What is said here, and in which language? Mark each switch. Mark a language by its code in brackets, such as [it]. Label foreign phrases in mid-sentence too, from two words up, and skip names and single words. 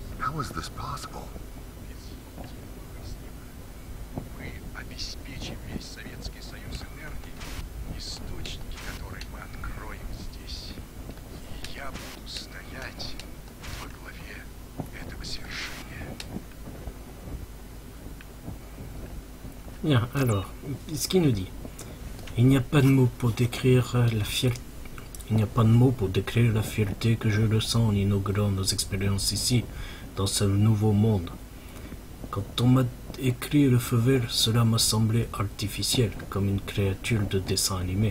[en] How is this possible? [ru] Мы обеспечим весь Советский Союз энергией, источники, которые мы откроем здесь. И я буду стоять во главе этого свершения. [fr] Bien, alors, ce qu'il nous dit. Il n'y a pas de mots pour décrire la fierté. Il n'y a pas de mots pour décrire la fierté que je ressens en inaugurant nos expériences ici, dans ce nouveau monde. Quand on m'a écrit le feu vert, cela m'a semblé artificiel, comme une créature de dessin animé.